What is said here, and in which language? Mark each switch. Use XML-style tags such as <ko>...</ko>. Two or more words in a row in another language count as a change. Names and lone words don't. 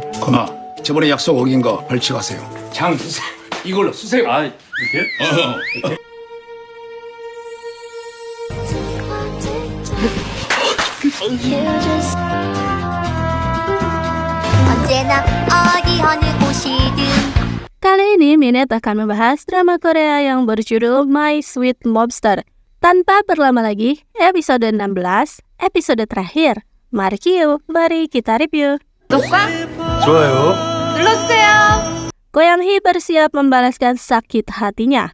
<ko>저번에 약속 어긴 거 벌칙하세요. 장수사 이걸로 쓰세요. 아, 이렇게? 언제나 어디 어느 곳이든.</ko> <id>Kali ini Minette akan membahas drama Korea yang berjudul My Sweet Lobster. Tanpa berlama lagi, episode 16, episode terakhir. Mari kita review.</id> <ko>좋아요.</ko> <id>Ko Yang-hee bersiap membalaskan sakit hatinya.</id>